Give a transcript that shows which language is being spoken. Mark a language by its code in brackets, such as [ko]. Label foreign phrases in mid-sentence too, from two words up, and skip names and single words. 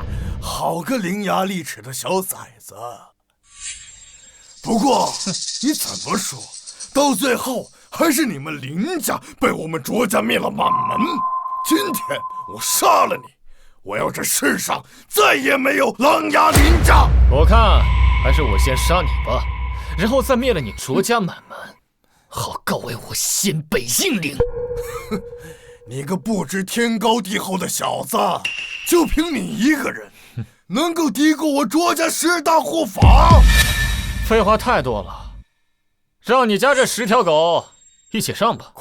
[zh] 好個伶牙俐齒的小崽子！不過你怎麼說，到最後還是你們林家被我們卓家滅了滿門。今天我殺了你，我要這世上再也沒有琅琊林家。我看還是我先殺你吧，然後再滅了你卓家滿門，好告慰我先輩英靈。你個不知天高地厚的小子，就憑你一個人能夠敵過我卓家10大護法？廢話太多了，讓你家這10條狗一起上吧。